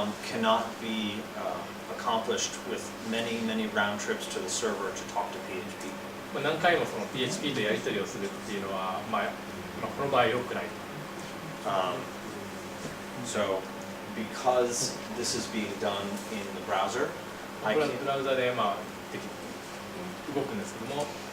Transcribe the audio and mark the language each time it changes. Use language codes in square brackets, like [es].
[en] cannot be accomplished with many round trips to the server to talk to PHP. [ja] まあ何回もその PHP とやり取りをするっていうのは、まあこの場合良くない。 [en] So because this is being done in the browser, [ja] これはブラウザでまあ動くんですけども、